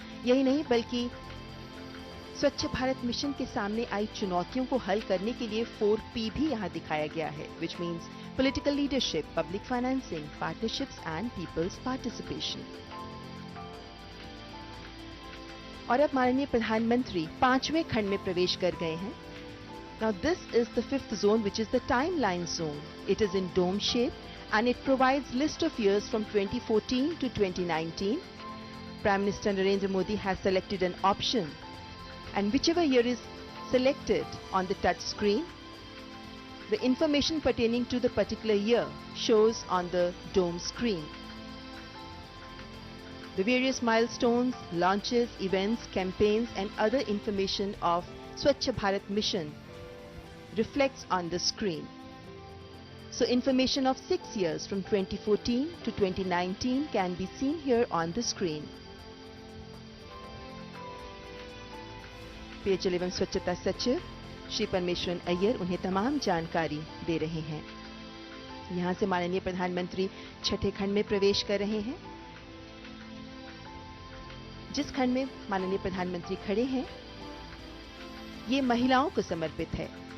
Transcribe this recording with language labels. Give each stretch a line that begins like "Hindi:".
Hindi: यही नहीं बल्कि स्वच्छ भारत मिशन के सामने आई चुनौतियों को हल करने के लिए 4P भी यहाँ दिखाया गया है,
English: which means political leadership, public financing, partnerships and people's participation.
Hindi: और अब माननीय प्रधानमंत्री 5वें खंड में प्रवेश कर गए हैं।
English: Now this is the 5th zone, which is the timeline zone. It is in dome shape and it provides list of years from 2014 to 2019. Prime Minister Narendra Modi has selected an option, and whichever year is selected on the touch screen, the information pertaining to the particular year shows on the dome screen. The various milestones, launches, events, campaigns and other information of Swachh Bharat Mission reflects on the screen. So information of 6 years from 2014 to 2019 can be seen here on the screen.
Hindi: पेयजल एवं स्वच्छता सचिव श्री परमेश्वरन अय्यर उन्हें तमाम जानकारी दे रहे हैं। यहाँ से माननीय प्रधानमंत्री छठे खंड में प्रवेश कर रहे हैं। जिस खंड में माननीय प्रधानमंत्री खड़े हैं, ये महिलाओं को समर्पित है।